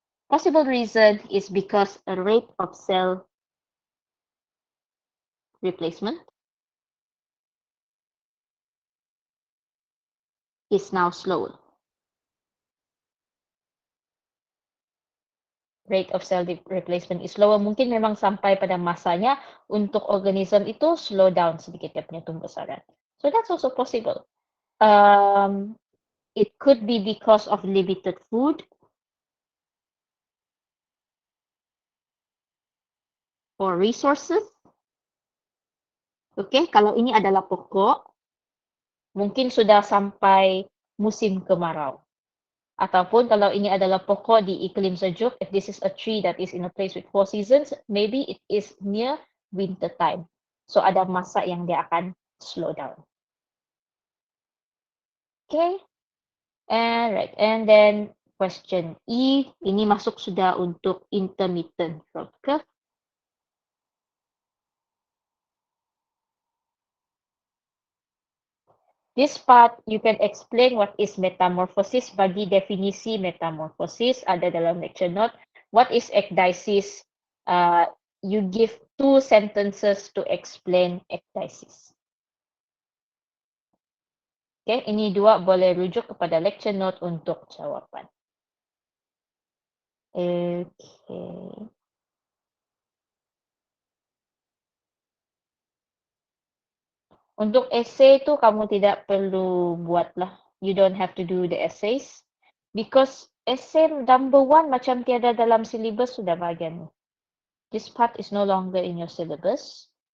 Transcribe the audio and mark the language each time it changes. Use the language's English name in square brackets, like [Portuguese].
[English] Possible reason is because a rate of cell replacement is now slower. Rate of cell replacement is slower. [Malay] Mungkin memang sampai pada masanya untuk organism itu [English] slow down [Malay] sedikit dia punya tumbuh besaran. [English] So that's also possible. It could be because of limited food or resources. [Malay] Okay, kalau ini adalah pokok, mungkin sudah sampai musim kemarau. Ataupun kalau ini adalah pokok di iklim sejuk, [English] if this is a tree that is in a place with 4 seasons, maybe it is near winter time. [Malay] So ada masa yang dia akan [English] slow down. Okay, and right, and then question E, [Malay] ini masuk sudah untuk [English] intermittent growth curve. This part, you can explain what is metamorphosis. [Malay] Bagi definisi metamorphosis ada dalam [English] lecture note. What is ecdysis? You give 2 sentences to explain ecdysis. [Malay] Okay, ini 2 boleh rujuk kepada lecture note untuk jawapan. [English] Okay. [Malay] Untuk essay tu kamu tidak perlu buatlah. [English] You don't have to do the essays. Because essay number 1 [Malay] macam tiada dalam syllabus sudah bahagian ni. [English] This part is no longer in your syllabus.